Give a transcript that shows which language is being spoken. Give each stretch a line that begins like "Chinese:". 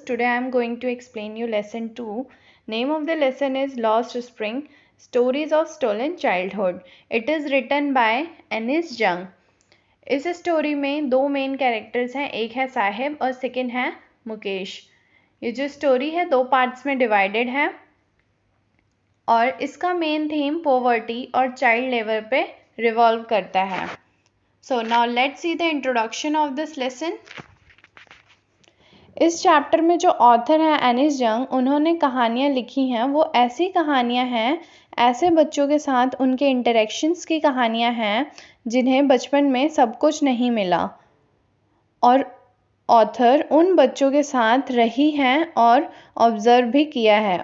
English: Today I am going to explain you lesson 2. Name of the lesson is Lost Spring, Stories of Stolen Childhood. It is written by Anis Jung.
Hindi: इस story में दो main characters हैं, एक है साहिब और second है मुकेश। ये जो स्टोरी है दो पार्ट्स में डिवाइडेड है और इसका मेन थीम पॉवर्टी और चाइल्ड लेबर पे रिवॉल्व करता है।
English: So now let's see the introduction of this lesson.
Hindi: इस चैप्टर में जो ऑथर हैं एनिस जंग, उन्होंने कहानियाँ लिखी हैं वो ऐसी कहानियाँ हैं, ऐसे बच्चों के साथ उनके इंटरेक्शंस की कहानियाँ हैं जिन्हें बचपन में सब कुछ नहीं मिला और ऑथर उन बच्चों के साथ रही हैं और ऑब्ज़र्व भी किया है।